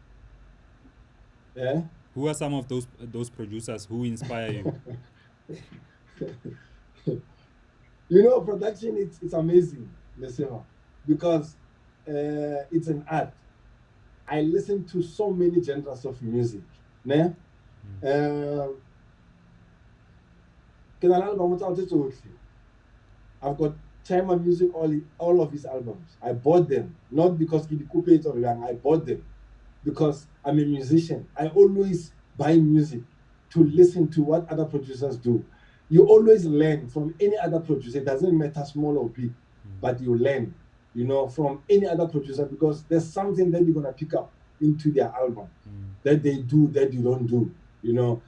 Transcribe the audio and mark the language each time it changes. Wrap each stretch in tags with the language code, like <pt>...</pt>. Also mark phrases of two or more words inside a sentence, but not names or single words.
<en>yeah. Who are some of those producers who inspire you? You know, production, it's amazing, Lesema, because it's an art. I listen to so many genres of music. Ne?</en> <st>Ke na le album tsa hao tse tsohle.</st> <en>I've got Chima Music, all of his albums. I bought them, not because</en> <st>ke di kopetse or yang,</st> <en>I bought them because I'm a musician. I always buy music to listen to what other producers do. You always learn from any other producer. It doesn't matter small or big, but you learn, you know, from any other producer, because there's something that you're gonna pick up into their album that they do that you don't do, you know.</en>